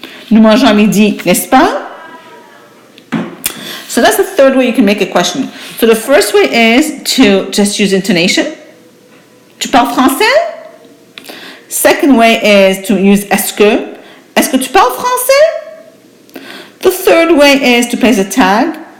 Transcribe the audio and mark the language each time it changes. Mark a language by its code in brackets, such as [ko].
[fr] Nous mangeons à midi, n'est-ce pas? [en] So that's the third way you can make a question. So the first way is to just use intonation. [fr] Tu parles français? [en] Second way is to use est-ce que. [fr] Est-ce que tu parles français? [en] The third way is to place a tag.